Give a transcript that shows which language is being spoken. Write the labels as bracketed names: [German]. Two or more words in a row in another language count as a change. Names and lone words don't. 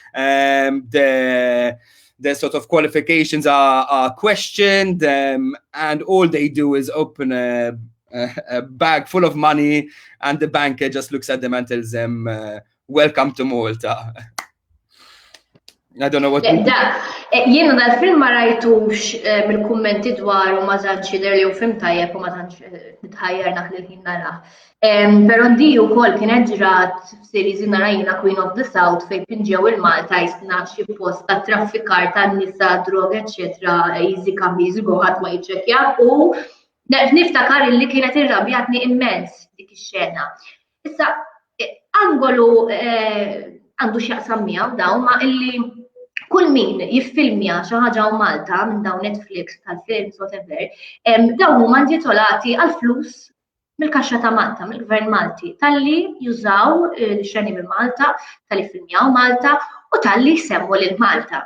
[English] Their sort of qualifications are questioned, and all they do is open a bag full of money, and the banker just looks at them and tells them, welcome to Malta. I don't know what. [Maltese] Jiena dal-film ma rajtux mill-kummenti dwaru ma tantx jidher li hu film tajjeb u ma tantx nitħajjar dak li l-ħin narah. Però di wkoll kienet ġrat f'series narajna Queen of the South fejn pinġew il-Malta jisna xi post ta' traffikar tan-nisa, droga, eċetera, [English] easy come easy go [Maltese] ħadd ma jiċċekkja u niftakar li kienet irrabjatni immens dik ix-xena. Issa angolu għandu x'jaqsam miegħu dawn ma illi kull min jiffilmja xi ħaġa u Malta minn dawn Netflix tal-films whatever, dawn huma intitolati għal flus mill-kaxxa ta' Malta, mill-Gvern Malti, talli jużaw l-xeni minn Malta, talli filmjaw Malta u talli jsemmu lil Malta.